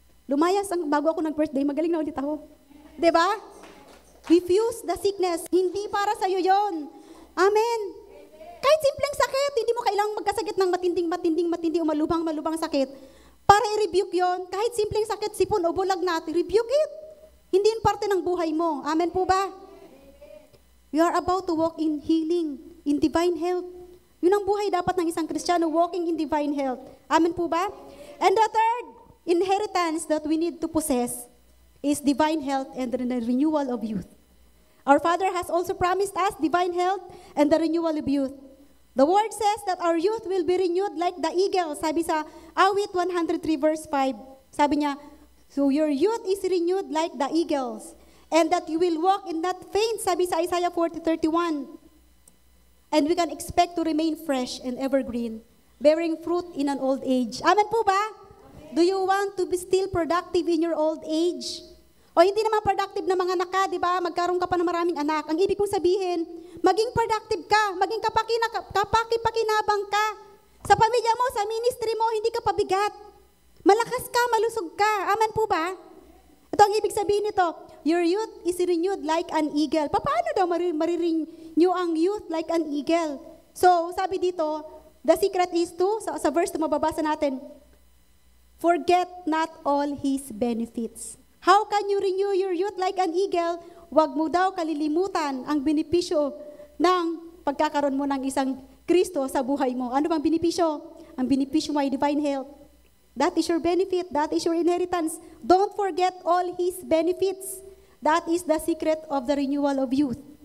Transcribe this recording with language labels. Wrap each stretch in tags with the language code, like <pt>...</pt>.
<tl>Lumayas bago ako nag-birthday. Magaling na ulit ako. Diba?</tl> <en>Refuse the sickness.</en> <tl>Hindi para sa'yo yon. Amen. Kahit simpleng sakit, hindi mo kailangang magkasakit ng matinding, malubang sakit. Para i-rebuke yon. Kahit simpleng sakit, sipon o bulag natin,</tl> <en>rebuke it.</en> <tl>Hindi yun parte ng buhay mo. Amen po ba?</tl> <en>You are about to walk in healing, in divine health.</en> <tl>Yun ang buhay dapat ng isang Kristiyano,</tl> <en>walking in divine health. Amen po ba? And the third inheritance that we need to possess is divine health and the renewal of youth. Our Father has also promised us divine health and the renewal of youth. The Word says that our youth will be renewed like the eagle.</en> <tl>Sabi sa Awit 103 verse 5. Sabi niya,</tl> <en>so your youth is renewed like the eagles. And that you will walk in that faint,</en> <tl>sabi sa Isaiah 40:31.</tl> <en>And we can expect to remain fresh and evergreen bearing fruit in an old age.</en> <tl>Amen po ba?</tl> <en>Amen. Do you want to be still productive in your old age?</en> <tl>O hindi naman productive na mga anak ka, di ba? Magkaroon ka pa ng maraming anak. Ang ibig kong sabihin, maging productive ka, maging kapaki-pakinabang ka. Sa pamilya mo, sa ministry mo, hindi ka pabigat. Malakas ka, malusog ka. Amen po ba? Ito ang ibig sabihin nito,</tl> <en>your youth is renewed like an eagle.</en> <tl>Paano daw marirenew ang youth</tl> <en>like an eagle? So,</en> <tl>sabi dito,</tl> <en>the secret is to,</en> <tl>sa verse na mababasa natin,</tl> <en>forget not all His benefits. How can you renew your youth like an eagle?</en> <tl>Huwag mo daw kalilimutan ang benepisyo ng pagkakaroon mo ng isang Kristo sa buhay mo. Ano bang benepisyo? Ang benepisyo mo ay divine health.</tl> <en>That is your benefit. That is your inheritance. Don't forget all His benefits. That is the secret of the renewal of youth.</en>